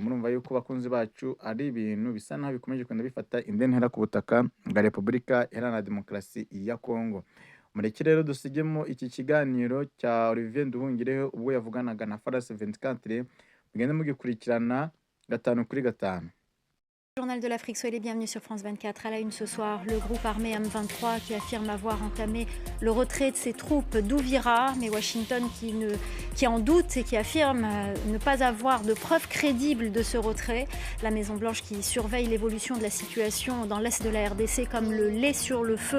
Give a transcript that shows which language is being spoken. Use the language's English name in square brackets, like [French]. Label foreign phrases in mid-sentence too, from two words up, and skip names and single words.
[Kinyarwanda] Murumva yuko bakunzi bacu ari ibintu bisa naho bikomeje kwenda bifata indi ntera ku butaka bwa Repubulika Iharanira Demokarasi ya Kongo. Mureke rero dusigemo iki kiganiro cya Olivier Nduhungirehe ubwo yavuganaga na France 24, mugende mugikurikirana 5 kuri 5. [French] Journal de l'Afrique, soyez les bienvenus sur France 24. À la une ce soir, le groupe armé M23 qui affirme avoir entamé le retrait de ses troupes d'Ouvira, mais Washington qui en doute et qui affirme ne pas avoir de preuves crédibles de ce retrait. La Maison-Blanche qui surveille l'évolution de la situation dans l'est de la RDC comme le lait sur le feu.